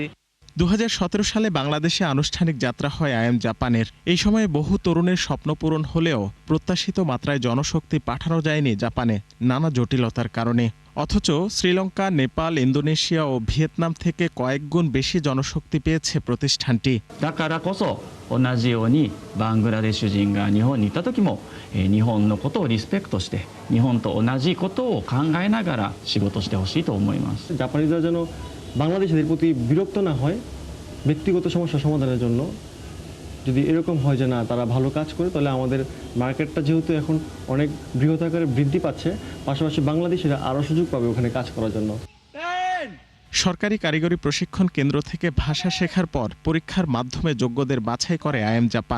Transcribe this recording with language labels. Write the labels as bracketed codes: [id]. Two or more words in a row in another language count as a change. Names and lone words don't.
[bn] ২০১৭ সালে বাংলাদেশে আনুষ্ঠানিক যাত্রা হয় IM জাপানের। এই সময়ে বহু তরুণের স্বপ্ন পূরণ হলেও প্রত্যাশিত মাত্রায় জনশক্তি পাঠানো যায়নি জাপানে নানা জটিলতার কারণে। অথচ শ্রীলঙ্কা, নেপাল, ইন্দোনেশিয়া ও ভিয়েতনাম থেকে কয়েক গুণ বেশি জনশক্তি পেয়েছে প্রতিষ্ঠানটি। [ja] だからこそ同じようにバングラデシュ人が日本に行った時も日本のことをリスペクトして日本と同じことを考えながら仕事してほしいと思います。 [bn] জাপানিজরা যেন বাংলাদেশিদের প্রতি বিরক্ত না হয় ব্যক্তিগত সমস্যা সমাধানের জন্য। যদি এরকম হয় যে না তারা ভালো কাজ করে, তাহলে আমাদের মার্কেটটা যেহেতু এখন অনেক বৃহৎ আকারে বৃদ্ধি পাচ্ছে, পাশাপাশি বাংলাদেশিরা আরও সুযোগ পাবে ওখানে কাজ করার জন্য। সরকারি কারিগরি প্রশিক্ষণ কেন্দ্র থেকে ভাষা শেখার পর পরীক্ষার মাধ্যমে যোগ্যদের বাছাই করে IM জাপান।